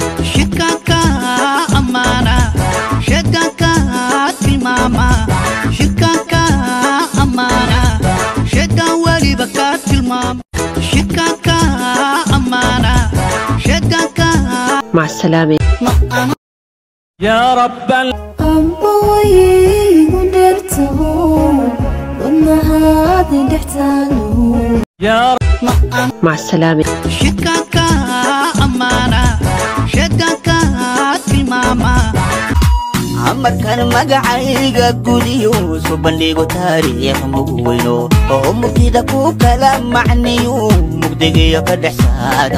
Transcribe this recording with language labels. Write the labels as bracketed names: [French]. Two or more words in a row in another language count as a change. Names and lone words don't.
[Somali] Shirkanka ammaana, shirkanka tilmaama, shirkanka ammaana, shirkan waliba ka tilmaama. Shirkanka ammaana, shirkanka [Arabic] مع السلامة. ma-, يا رب ال- [Somali] Amba way igu dheertaho, wadnahaad i dhex taalo. [Arabic] يا رب مع السلامة. [Somali] Shikaka amana, shikaka timama. Amarkan magacayga gudiyo, soo bandhigo taariikh mug weyno, oo mugdida ku kala macniyo, mugdigiyo ka dhex saara.